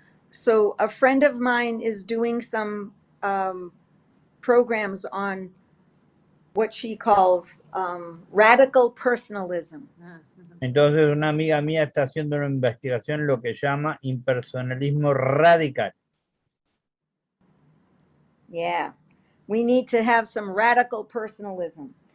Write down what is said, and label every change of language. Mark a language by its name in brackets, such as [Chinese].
[English] So a friend of mine is doing some programs on what she calls radical personalism. [Spanish] Entonces, una amiga mía está haciendo una investigación en lo que llama impersonalismo radical. [English] Yeah, we need to have some radical personalism.